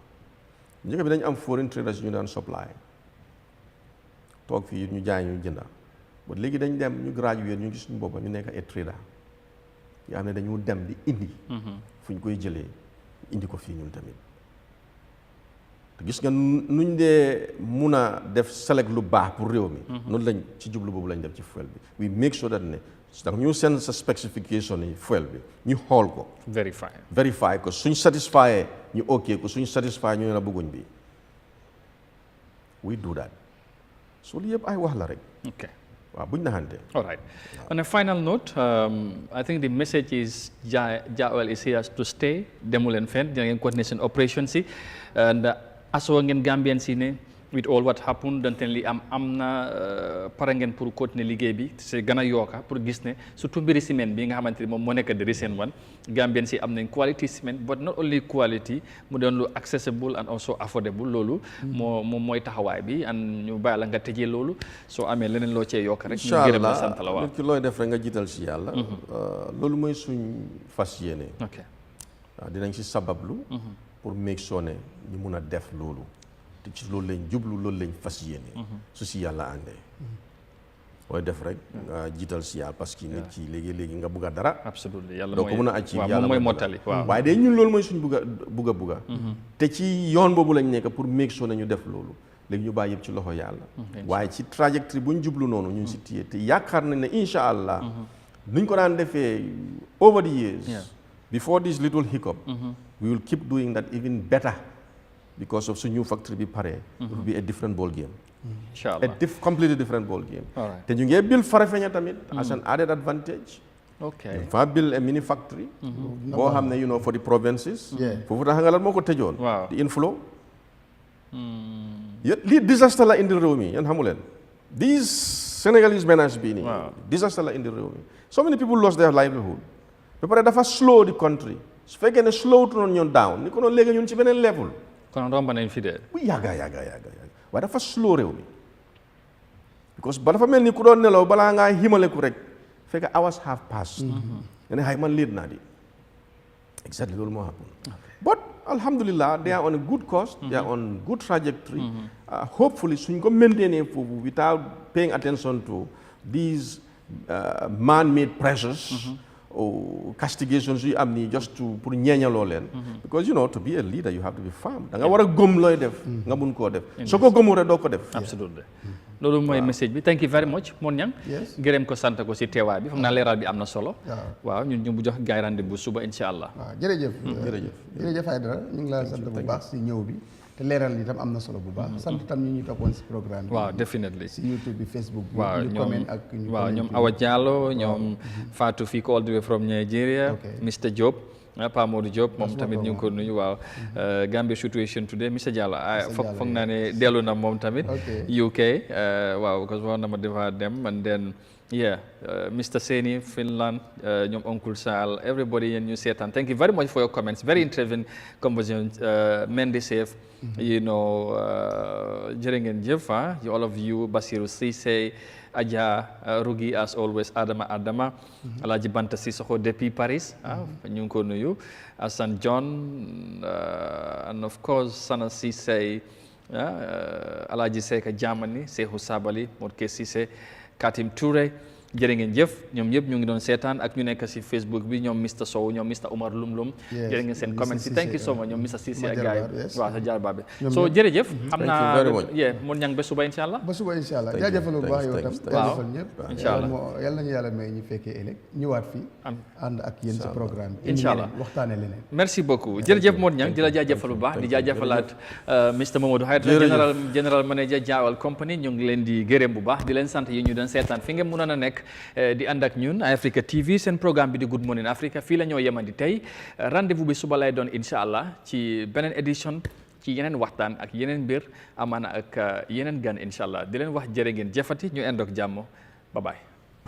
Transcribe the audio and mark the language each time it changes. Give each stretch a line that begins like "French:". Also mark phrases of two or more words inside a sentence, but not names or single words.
Wolof: njëkk bi dañu am
English: foreign traders
Wolof: ñu daan supply toog fii ñu jaay ñu jënda ba léegi dañ dem ñu graduate ñu gis suñu boppa ñu nekk ay trader nga xam ne dañu dem di indi fu ñu koy jëlee indi ko fii ñun tamit te gis nga nuñ dee mun a def select lu baax pour réew mi noonu lañ ci jublu boobu lañ def ci fuel bi
English: we make sure that
Wolof: ne ndax ñu seen sa specification yi fuel bi ñu xool ko verify ko suñ satisfy ñu ok ko suñ satisfy ñu ne la bëgguñ bi
English: we do that so
Wolof: li yëpp ay wax la rek waaw buñ naxante
English: all right on a final note I think the message is Jah Oil is here to stay
Wolof: demu leen fenn dina ngeen continuer seen operation si
English: and
Wolof: asoo ngeen Gambian si ne
English: with all what happened
Wolof: donte li am na pare ngeen
French: pour continuer
Wolof: liggéey bi c'est gën a yokka pour gis ne surtout mbiri ciment bi nga xamante ni moom moo nekk
English: the recent one
Wolof: Gambian si am nañ
English: quality cement but not only quality
Wolof: mu doon lu
English: accessible and also affordable
Wolof: loolu moom mooy taxawaay bi and ñu bàyyi la nga tëjee loolu soo amee leneen loo cee yokk rek ñu gërëm la sant la waaw nit ki looy def rek nga jiital si yàlla loolu mooy suñ fas yéene waaw dinañ si sabablu pour
English: make sure
Wolof: ne ñu mun a def loolu te ci loolu lañ jublu loolu lañ fas yéene su si yàlla àndee mooy def rek nga jiital si yàlla
French: parce que
Wolof: nit ki léegi nga bugg a dara doo ko mën a achieve yàlla mooy mottali waaye day ñun loolu mooy suñ bugg a te ci yoon boobu lañ nekk pour
English: make sure
Wolof: ne ñu def loolu léegi ñu bàyyi yëpp ci loxo yàlla waaye ci trajectory buñ jublu noonu ñu ngi si téye te yaakaar nañ ne
Arabic: incha allah
Wolof: nuñ ko daan defee
English: over the years before this little hiccup we will keep doing that even better because of
Wolof: suñu factory bi pare
English: it will be a different ball game
Arabic: Inshallah.
English: Completely different ball game. All right.
Wolof: Te ñu ngi build Farafenni tamit
English: as an added advantage. Okay.
Wolof: Fa build
English: a mini factory.
Wolof: Boo xam ne
English: for the provinces.
Wolof: Foofu tax nga lan moo ko tëjoon.
English: Wow. The inflow.
Wolof: Lii disaster la indi réew mi yéen xamu leen.
English: These Senegalese menace
Wolof: bii nii. Disaster la indi réew mi.
English: So many people lost their livelihood.
Wolof: Ba pare dafa slow the country. Su fekkee ne slow tu noonu ñoon down ni ko noonu léegi ñun ci beneen level. Kon romb nañ fi de. Bu yàgga waaye dafa slow réew mi. Because ba dafa mel ni ku doon nelaw balaa ngaa himaleku rek fekk
English: hours have passed.
Wolof: nga ne xay man leet naa di. Exactly loolu moo happen.
English: But alhamdulillah they are on a good course. They are on good trajectory. Hopefully
Wolof: suñ ko maintainer foofu
English: without paying attention to these man-made pressures. Or castigations
Wolof: yu am nii
English: just to
Wolof: pour ñeeñaloo leen.
English: Because to be a leader you have to be firm.
Wolof: Da nga war a gëm looy def. nga mun koo def. soo ko gëmul rek doo ko def. Absolutely. loolu mooy message bi
English: thank you very much
Wolof: Mon Ñang gërëm ko sant ko si teewaay bi xam naa leeral bi am na solo. waaw ñun ñu bu jox gaay rendez-vous suba
Arabic: incha allah.
Wolof: waaw jërëjëf Aïdara ñu ngi la sant bu baax si ñëw bi. te leeral yi tam am na solo bu baax. sant tam ñu toppoon si programme bi. waaw definitely si YouTube bi Facebook bi. waaw ñoom Awa Diallo ñoom Fatou fii ko
English: all the way from Nigeria.
Wolof: Mr Diop. Pa Modou Diop moom tamit ñu ngi ko nuyu waaw Gambia
English: situation today
Wolof: Mr Diallo foog naa ne dellu na moom tamit UK waaw because war na ma defa dem
English: and then
Wolof: Mr Seni Finland ñoom Uncle Sal everybody yéen ñu seetaan
English: thank you very much for your comments very interesting conversation
Wolof: Mendy safe jërë ngeen jëf
English: all of you
Wolof: Basiru Cissé Adja Rugi as always Adama Alaji Banta Sissoko depuis Paris ñu ngi ko nuyu Assane John and
English: of course
Wolof: Sana Cissé Alaji Seka Jamani Sehu Sabali Modke Cissé Katim Touré jërë ngeen jëf ñoom ñëpp ñu ngi doon seetaan ak ñu nekk si Facebook bi ñoom Mr Sow ñoom Mr Omar Lumlum jërë ngeen seen comment si
English: thank you so much
Wolof: ñoom Mr Cissé ak gars yi waaw sa jaar baabe so jërëjëf xam naa Mon Ñang ba suba
Arabic: incha allah
Wolof: jaajëfal bu baax yow tam jaajëfal ñëpp
Arabic: incha allah
Wolof: yal nañu yàlla may ñu fekkee ëllëg ñëwaat fii ànd ak yéen si programme bi
Arabic: incha allah
Wolof: waxtaane leneen
French: merci beaucoup
Wolof: jërëjëf Mon Ñang di la jaajëfal bu baax di jaajëfalaat Mr Mamadou Haydara
English: general manager
Wolof: Jawal company ñu ngi leen di gërëm bu baax di leen sant yi ñu doon seetaan fi ngeen mënoon a nekk di ànd ak ñun Eyeafrica TV seen programme bi di Good Morning Africa fii la ñoo yemandi tey rendez-vous bi suba lay doon
Arabic: incha allah
Wolof: ci beneen édition ci yeneen waxtaan ak yeneen mbir amaana ak yeneen gan
Arabic: incha allah
Wolof: di leen wax jërë ngeen jëfati ñu ànd ak jàmm
English: bye bye